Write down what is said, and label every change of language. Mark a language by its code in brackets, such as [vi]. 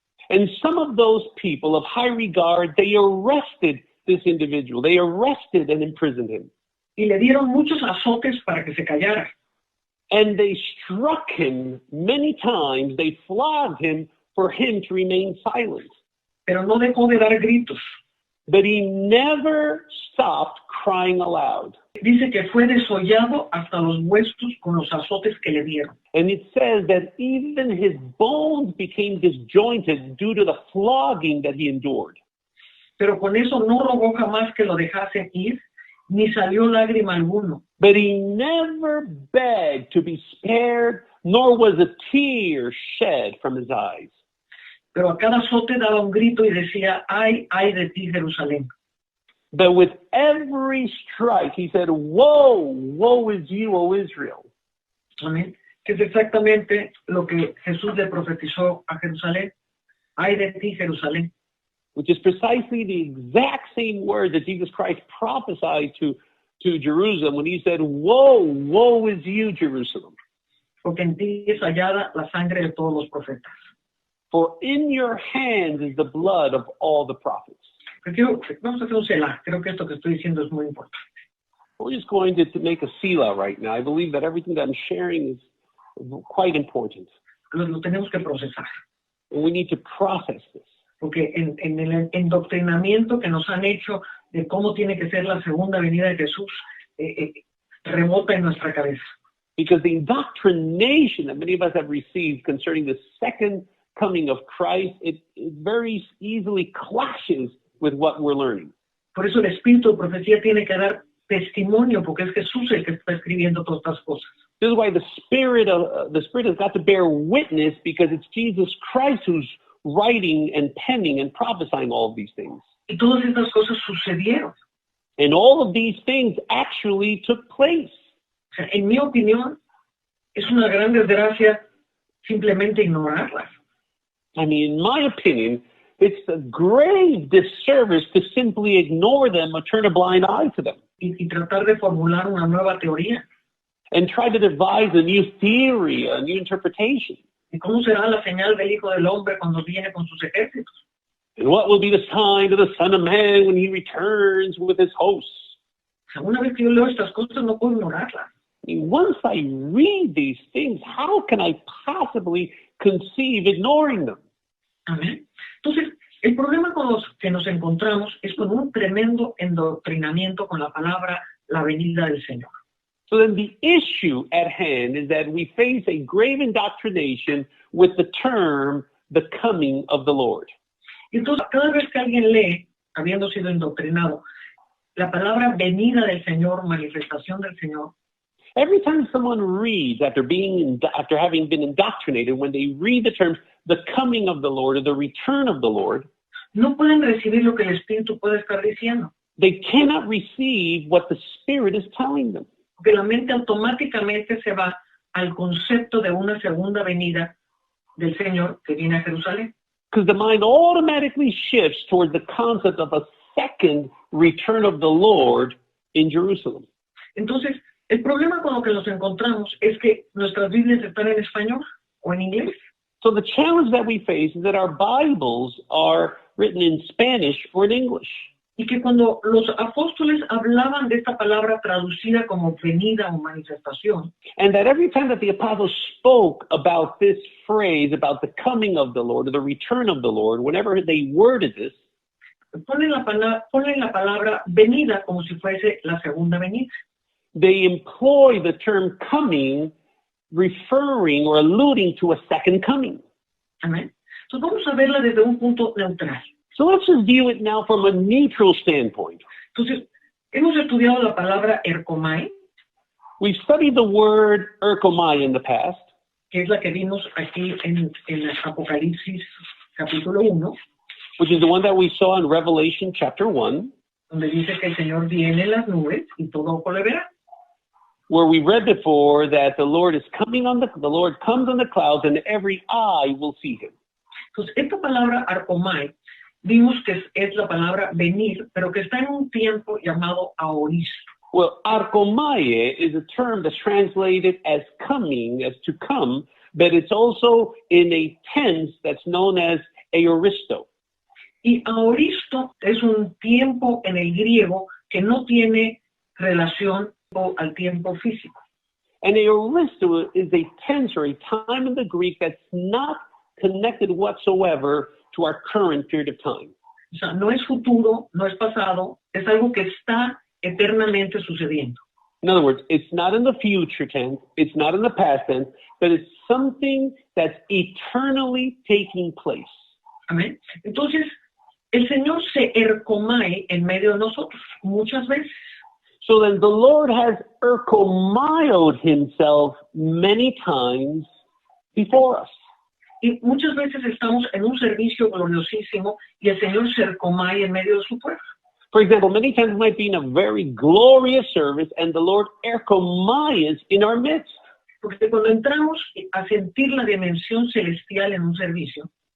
[en] And some of those people of high regard, they arrested this individual. They arrested and imprisoned him. [es] Y le dieron muchos azotes para que se callara. [en] And they struck him many times. They flogged him for him to remain silent. [es] Pero no dejó de dar gritos. [en] But he never stopped crying aloud. [es] Dice que fue desollado hasta los huesos con los azotes que le dieron. [en] And it says that even his bones became disjointed due to the flogging that he endured. [es] Pero con eso no rogó jamás que lo dejasen ir, ni salió lágrima alguno. [en] But he never begged to be spared, nor was a tear shed from his eyes. [es] Pero a cada azote daba un grito y decía, ay, ay de ti, Jerusalén. [en] But with every strike, he said, woe, woe is you, O Israel. [es] Amén. Que es exactamente lo que Jesús le profetizó a Jerusalén. Ay de ti, Jerusalén. [en] Which is precisely the exact same word that Jesus Christ prophesied to Jerusalem when he said, woe, woe is you, Jerusalem. [es] Porque en ti es hallada la sangre de todos los profetas. [en] For in your hands is the blood of all the prophets. [es] Vamos a hacer un selah. Creo que esto que estoy diciendo es muy importante. [en] We're just going to make a sila right now. I believe that everything that I'm sharing is quite important. [es] Lo tenemos que procesar. [en] And we need to process this. [es] Porque en el endoctrinamiento que nos han hecho de cómo tiene que ser la segunda venida de Jesús, rebota en nuestra cabeza. [en] Because the indoctrination that many of us have received concerning the second coming of Christ, it very easily clashes with what we're learning. [es] Por eso el espíritu de profecía tiene que dar testimonio, porque es Jesús el que está escribiendo todas estas cosas. [en] This is why the Spirit has got to bear witness, because it's Jesus Christ who's writing and penning and prophesying all of these things. [es] Y todas estas cosas sucedieron. [en] And all of these things actually took place. [es] O sea, en mi opinión, es una gran desgracia simplemente ignorarlas. [en] I mean, in my opinion, it's a grave disservice to simply ignore them or turn a blind eye to them. [es] Y tratar de formular una nueva teoría. [en] And try to devise a new theory, a new interpretation. [es] ¿Y cómo será la señal del Hijo del Hombre cuando viene con sus ejércitos? [en] And what will be the sign of the Son of Man when he returns with his hosts? [es] O sea, una vez que yo leo estas cosas, no puedo ignorarlas. [en] I mean, once I read these things, how can I possibly conceive ignoring them? [es] Amén. Entonces, el problema con los que nos encontramos es con un tremendo endoctrinamiento con la palabra la venida del Señor. [en] So then the issue at hand is that we face a grave indoctrination with the term, the coming of the Lord. [es] Y entonces, cada vez que alguien lee, habiendo sido indoctrinado, la palabra venida del Señor, manifestación del Señor, [en] every time someone reads, after having been indoctrinated, when they read the terms, the coming of the Lord or the return of the Lord, [es] no pueden recibir lo que el Espíritu puede estar diciendo. [en] They cannot receive what the Spirit is telling them. [es] Porque la mente automáticamente se va al concepto de una segunda venida del Señor que viene a Jerusalén. [en] Because the mind automatically shifts towards the concept of a second return of the Lord in Jerusalem. [es] Entonces, el problema con lo que nos encontramos es que nuestras Biblias están en español o en inglés. [en] So the challenge that we face is that our Bibles are written in Spanish or in English. [es] Y que cuando los apóstoles hablaban de esta palabra traducida como venida o manifestación, [en] and that every time that the apostles spoke about this phrase, about the coming of the Lord or the return of the Lord, whenever they worded this, [es] ponen la palabra venida como si fuese la segunda venida. [en] They employ the term coming, referring or alluding to a second coming. [es] Amén. Entonces vamos a verla desde un punto neutral. [en] So let's just view it now from a neutral standpoint. [es] Entonces, hemos estudiado la palabra erkomai, [en] We've studied the word erkomai in the past, [es] que es la que vimos aquí en Apocalipsis capítulo 1, [en] which is the one that we saw in Revelation chapter 1, [es] donde dice que el Señor viene en las nubes y todo ojo le verá. [en] where we read before that the Lord comes on the clouds and every eye will see him. [es] Entonces, esta palabra arkomai, vimos que es la palabra venir, pero que está en un tiempo llamado aoristo. [en] Well, arkomae is a term that's translated as coming, as to come, but it's also in a tense that's known as aoristo. [es] Y aoristo es un tiempo en el griego que no tiene relación al tiempo físico. [en] And aoristo is a tense or a time in the Greek that's not connected whatsoever to our current period of time. [es] O sea, no es futuro, no es pasado, es algo que está eternamente sucediendo. [en] In other words, it's not in the future tense, it's not in the past tense, but it's something that's eternally taking place. [es] Amén. Entonces, el Señor se erkomai en medio de nosotros muchas veces. [en] So then the Lord has erkomaiod himself many times before us. [es] Y muchas veces estamos en un servicio gloriosísimo y el Señor se erkomai en medio de su pueblo. [en] For example, many times we might be in a very glorious service and the Lord erkomaias in our midst. [es] Porque cuando entramos a sentir la dimensión celestial en un servicio,